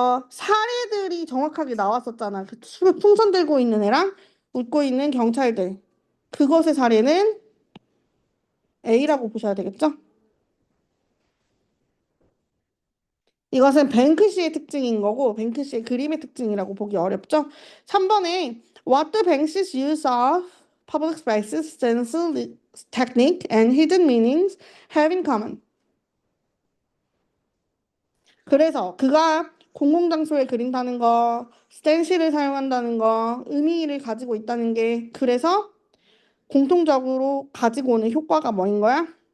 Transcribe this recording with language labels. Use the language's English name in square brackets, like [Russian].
[Korean] 사례들이 정확하게 나왔었잖아. 그 풍선 들고 있는 애랑 웃고 있는 경찰들. 그것의 사례는 A라고 보셔야 되겠죠? 이것은 뱅크시의 특징인 거고 뱅크시의 그림의 특징이라고 보기 어렵죠? 3번에 [English] What do Banksy's use of public spaces, stencil technique, and hidden meanings have in common? [Korean] 그래서 그가 공공장소에 그린다는 거, 스텐실을 사용한다는 거, 의미를 가지고 있다는 게 그래서 공통적으로 가지고 오는 효과가 뭐인 거야?